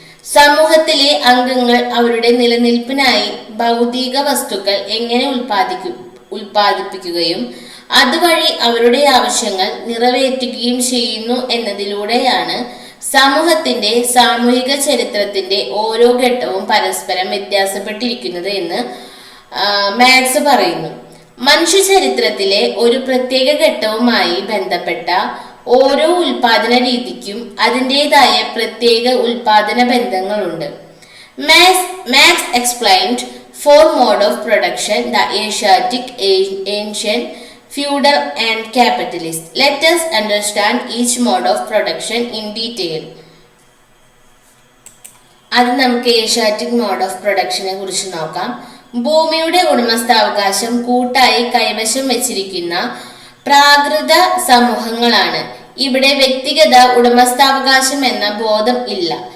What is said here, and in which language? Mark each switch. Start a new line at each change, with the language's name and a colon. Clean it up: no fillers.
Malayalam: സമൂഹത്തിലെ അംഗങ്ങൾ അവരുടെ നിലനിൽപ്പിനായി ഭൗതിക വസ്തുക്കൾ എങ്ങനെ ഉൽപ്പാദിപ്പിക്കുകയും അതുവഴി അവരുടെ ആവശ്യങ്ങൾ നിറവേറ്റുകയും ചെയ്യുന്നു എന്നതിലൂടെയാണ് സമൂഹത്തിന്റെ സാമൂഹിക ചരിത്രത്തിന്റെ ഓരോ ഘട്ടവും പരസ്പരം വ്യത്യാസപ്പെട്ടിരിക്കുന്നത് എന്ന് മാക്സ് പറയുന്നു. മനുഷ്യ ചരിത്രത്തിലെ ഒരു പ്രത്യേക ഘട്ടവുമായി ബന്ധപ്പെട്ട ഓരോ ഉൽപാദന രീതിക്കും അതിൻ്റെതായ പ്രത്യേക ഉൽപാദന ബന്ധങ്ങളുണ്ട്.
English: Marx explained four mode of production: the Asiatic, ancient, feudal and capitalist. Let us understand each mode of production in detail.
Malayalam: അത് നമുക്ക് ഏഷ്യാറ്റിക് മോഡ് ഓഫ് പ്രൊഡക്ഷനെ കുറിച്ച് നോക്കാം. ഭൂമിയുടെ ഉടമസ്ഥാവകാശം കൂട്ടായി കൈവശം വെച്ചിരിക്കുന്ന പ്രാകൃത സമൂഹങ്ങളാണ്. ഇവിടെ വ്യക്തിഗത ഉടമസ്ഥാവകാശം എന്ന ബോധം ഇല്ല.